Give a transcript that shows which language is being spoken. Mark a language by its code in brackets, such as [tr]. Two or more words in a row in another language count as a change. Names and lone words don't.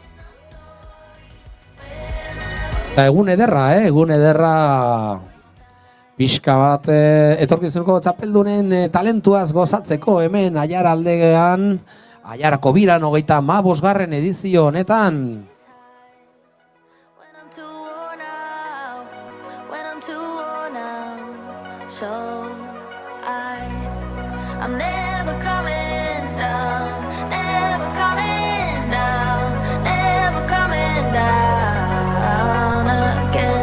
[eu] Eta egun ederra pixka bat etorkizuneko txapeldunen talentuaz gozatzeko hemen Aiaraldean, Aiarako biran 35. edizio honetan. [en] I'm never coming down, never coming down, never coming down again.